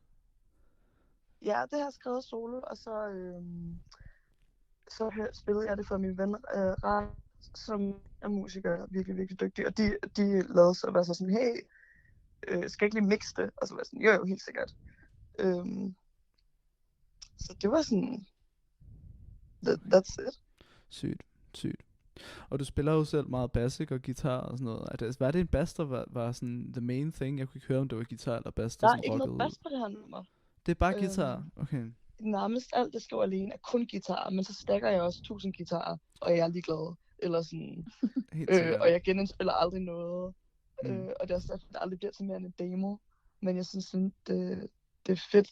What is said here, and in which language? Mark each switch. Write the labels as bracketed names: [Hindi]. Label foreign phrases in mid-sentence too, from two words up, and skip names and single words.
[Danish] Ja, det har jeg skrevet solo, og så spillede jeg det for min ven, som er musiker, virkelig, virkelig dygtig. Og de lavede så, var så sådan, hey, skal jeg ikke lige mixe det? Og så var jeg sådan, jo, helt sikkert. Så det var sådan, [English] that's it. [Danish] Sygt. Og du spiller jo selv meget basic og guitar og sådan noget. Var det en bass, der var sådan [English] the main thing? [Danish] Jeg kunne ikke høre, om det var guitar eller bass, der Der er sådan ikke rockede noget bass på det her nummer. Det er bare guitar? Okay. Nærmest alt, det skriver alene, er kun guitar, men så stacker jeg også 1000 guitarer, og jeg er ligeglad. Eller sådan, og jeg genindspiller aldrig noget. Og det er også derfor, det aldrig bliver til mere end en demo. Men jeg synes, det er fedt.